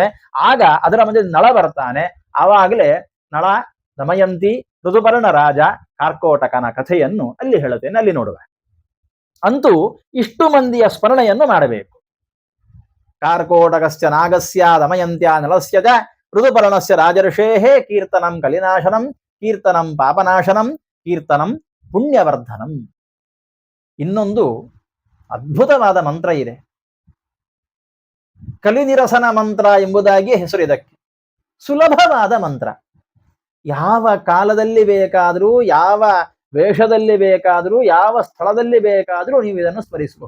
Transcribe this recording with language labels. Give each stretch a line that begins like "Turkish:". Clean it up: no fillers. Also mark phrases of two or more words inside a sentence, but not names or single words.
Kannada: ಆಗ ಅದರ ಮಧ್ಯೆ ನಳ ಬರ್ತಾನೆ. ಆವಾಗಲೇ ನಳ, ದಮಯಂತಿ, ಋತುಪರ್ಣ ರಾಜ, ಕಾರ್ಕೋಟಕನ ಕಥೆಯನ್ನು ಅಲ್ಲಿ ಹೇಳುತ್ತೇನೆ, ಅಲ್ಲಿ ನೋಡುವ. ಅಂತೂ ಇಷ್ಟು ಮಂದಿಯ ಸ್ಮರಣೆಯನ್ನು ಮಾಡಬೇಕು.
Sanskrit: ಕಾರ್ಕೋಟಕಸ್ಯ ನಾಗಸ್ಯ ದಮಯಂತ್ಯಾ ನಳಸ್ಯ ಚ ಋತುಪರ್ಣಸ್ಯ ರಾಜರ್ಷೇಃ ಕೀರ್ತನಂ ಕಲಿನಾಶನಂ ಕೀರ್ತನಂ ಪಾಪನಾಶನಂ ಕೀರ್ತನಂ ಪುಣ್ಯವರ್ಧನಂ.
Kannada: ಇನ್ನೊಂದು ಅದ್ಭುತವಾದ ಮಂತ್ರ ಇದೆ. ಕಲಿನಿರಸನ ಮಂತ್ರ ಎಂಬುದಾಗಿ ಹೆಸರು ಇದಕ್ಕೆ. ಸುಲಭವಾದ ಮಂತ್ರ. ಯಾವ ಕಾಲದಲ್ಲಿ ಬೇಕಾದರೂ, ಯಾವ ವೇಷದಲ್ಲಿ ಬೇಕಾದರೂ, ಯಾವ ಸ್ಥಳದಲ್ಲಿ ಬೇಕಾದರೂ ನೀವು ಇದನ್ನು ಸ್ಮರಿಸಬಹುದು.